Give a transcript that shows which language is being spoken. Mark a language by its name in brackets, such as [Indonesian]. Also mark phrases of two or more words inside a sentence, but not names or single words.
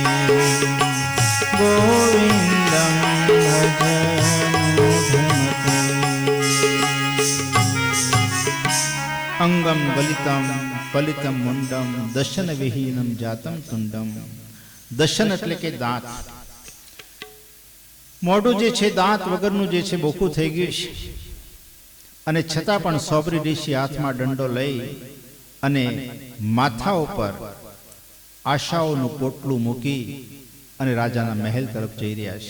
[Sanskrit] गोविन्दं भज मूढमते अंगम गलितम पलितम मुंडम दशन विहीनम जातम तुंडम दशन [Gujarati] એટલે કે દાંત મોઢું જે છે દાંત વગરનું જે છે બોખું થઈ ગયું છે અને છતાં પણ સોબરી ઋષિ હાથમાં દંડો લઈ અને માથા ઉપર આશાઓનું પોટલું મૂકી અને રાજાના મહેલ તરફ જઈ રહ્યા છે.